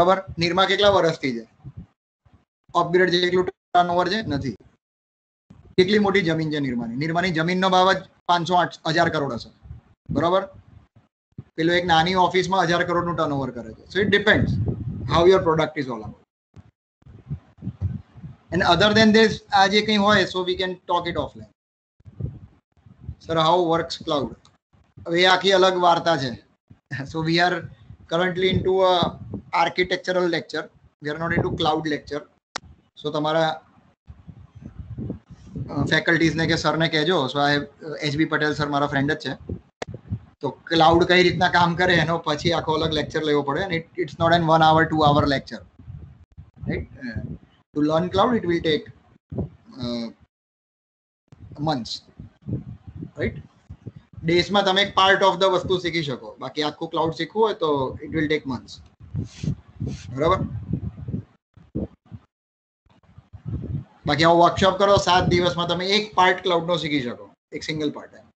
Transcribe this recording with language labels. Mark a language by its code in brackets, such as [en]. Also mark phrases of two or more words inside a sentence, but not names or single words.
[gu] નિરમા કેટલા વર્ષથી છે? અપગ્રેડ જેટલું ટર્નઓવર છે નથી. કેટલી મોટી જમીન છે નિર્માની? નિર્માની જમીનનો ભાવ જ 500-1000 કરોડ હશે, બરોબર? પેલો એક નાની ઓફિસમાં 1000 કરોડનું ટર્નઓવર કરે છે. [en] so it depends how your product is all about. And other than this, [gu] આ જે કંઈ હોય, [en] so we can talk it offline. Sir, how works cloud? [gu] હવે આખી અલગ વાર્તા છે. [en] So we are currently into a architectural lecture. We are not into cloud lecture. [gu] So તમારા ફેકલ્ટીઝને કે સરને કહેજો. સો આ એચબી પટેલ સર મારા ફ્રેન્ડ જ છે. તો ક્લાઉડ કઈ રીતના કામ કરે એનો પછી આખો અલગ લેક્ચર લેવો પડે. [en] અને it's not an 1 hour 2 hour lecture, right? To learn cloud, it will take months, right? [gu] ડેઝમાં તમે એક [en] part of the [gu] વસ્તુ શીખી શકો, બાકી આખું ક્લાઉડ શીખવું હોય તો [en] it will take months, [gu] બરાબર? બાકી આવો વર્કશોપ કરો 7 દિવસમાં તમે એક પાર્ટ ક્લાઉડનો શીખી શકો, એક [en] single part.